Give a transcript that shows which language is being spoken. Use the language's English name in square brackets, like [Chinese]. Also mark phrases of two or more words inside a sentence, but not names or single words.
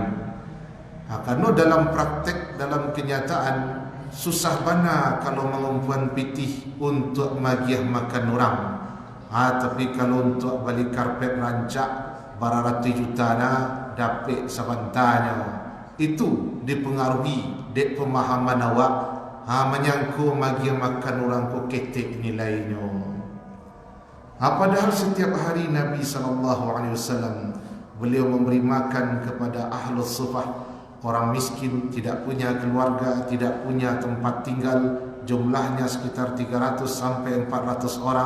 [Indonesian] Karena dalam praktek, dalam kenyataan, [Minangkabau] susah bana kalau mengumpuan pitih untuk magiah makan orang. Tapi kalau untuk beli karpet rancak bararati juta na dapat sabantanya, itu dipengaruhi dek pemahaman awak, menyangku magiah makan orang ko ketek nilainya. [Indonesian] Padahal setiap hari Nabi SAW beliau memberi makan kepada [Arabic] أهل الصفة, [Indonesian] orang miskin, tidak punya keluarga, tidak punya tempat tinggal, jumlahnya sekitar 300 sampai 400 orang.